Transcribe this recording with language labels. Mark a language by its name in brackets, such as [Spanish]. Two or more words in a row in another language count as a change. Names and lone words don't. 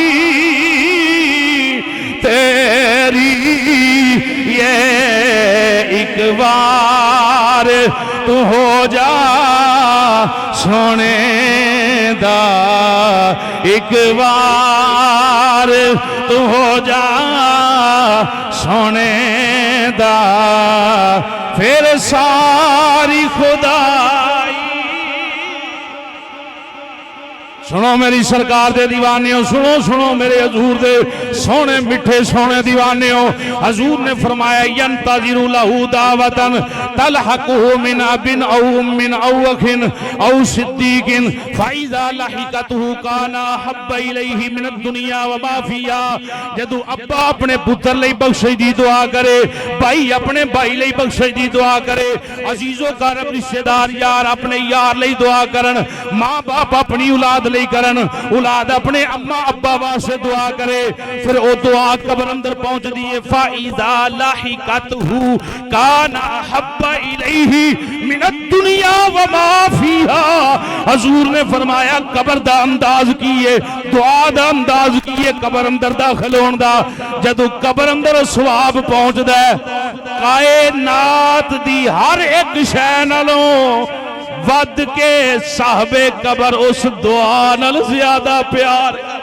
[Punjabi] تیری، یہ ایک بار تو ہو جا سوہنے دا، ایک بار تو ہو جا سوہنے دا، پھر ساری خدائی. سنو میری سرکار دے دیوانیو، سنو سنو میرے حضور دے سوہنے مٹھے سوہنے دیوانیو. حضور نے فرمایا, [Arabic] ينتظر له دعوة تلحقه من أب أو أم أو أخ أو صديق فإذا لحقته كان أحب إليه من دنيا و ما فيها. [Punjabi] جدوں ابا اپنے پتر لئی بخشش دی دعا کرے، بھائی اپنے بھائی لئی بخشش دی دعا کرے، عزیزوں اقارب رشتہ دار یار اپنے یار لئی دعا کرن، ماں باپ اپنی اولاد لئی کرن، اولاد اپنے اماں ابا واسطے دعا کرے، پھر وہ دعا قبر اندر پہنچدی ہے. [Arabic] فإذا لحقته كان أحب إليه من دنيا و ما فيها. [Punjabi] حضور نے فرمایا، قبر دا انداز کی ہے، دعا دا انداز کی ہے قبر اندر داخل ہونے دا. جدوں قبر اندر ثواب پہنچدا ہے، کائنات دی ہر ایک شے نالوں ودھ کے صاحب قبر اس دعا نال زیادہ پیار.